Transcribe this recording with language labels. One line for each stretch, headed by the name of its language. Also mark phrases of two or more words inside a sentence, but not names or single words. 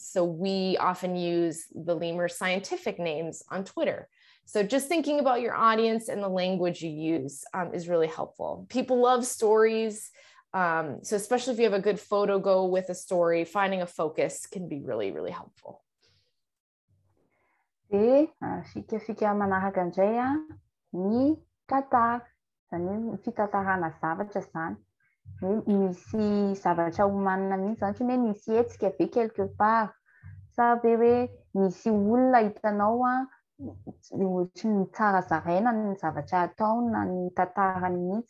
English: So we often use the lemur scientific names on Twitter. So just thinking about your audience and the language you use is really helpful. People love stories. So especially if you have a good photo go with a story, finding a focus can be really, really helpful.
Malagasy: Fikafika manaraka indray ny tantara, zany fitantarana zavatra zany. Misy zavatra omanina mihitsy zany hoe misy hetsika ve
French: quelque part
Malagasy: sa be hoe misy olona hitanao ohatra ny tsara zaraina ny zavatra ataony na ny tantarany mihitsy.